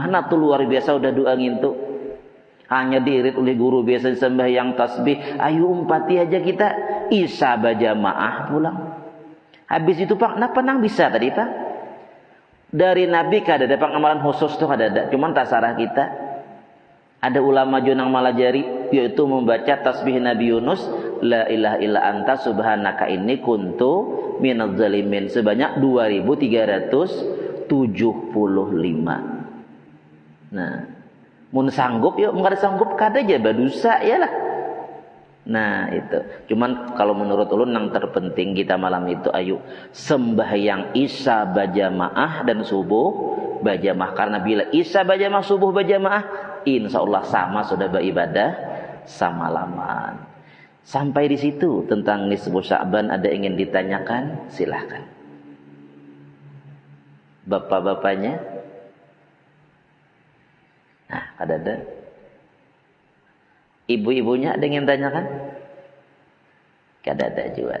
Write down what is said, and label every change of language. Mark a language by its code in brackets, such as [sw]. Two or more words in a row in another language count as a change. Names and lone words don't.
[bjn] Nah tuh luar biasa udah doa ngintu. Hanya diirit oleh guru biasa sembahyang tasbih, ayo umpati aja kita isya berjamaah pulang. Habis itu pak, napa nang bisa tadi pak? Dari Nabi kada ada pak amalan khusus tuh kada ada, cuman tasarah kita. Ada ulama junang malajari yaitu membaca tasbih Nabi Yunus, [ar] لا إله إلا أنت سبحانك إني كنت من الظالمين [bjn] sebanyak 2375. Nah, mun sanggup yuk, enggak ada sanggup kada aja berdosa ya lah. Nah itu. Cuman kalau menurut ulun yang terpenting kita malam itu ayo sembahyang isya berjamaah dan subuh berjamaah. Karena bila isya berjamaah, subuh berjamaah, insyaallah sama sudah beribadah samalaman. Sampai di situ tentang nisfu Sya'ban ada ingin ditanyakan, silahkan. Bapak-bapaknya. Nah, ada. Ibu-ibunya ada yang tanyakan? Kada ada juga.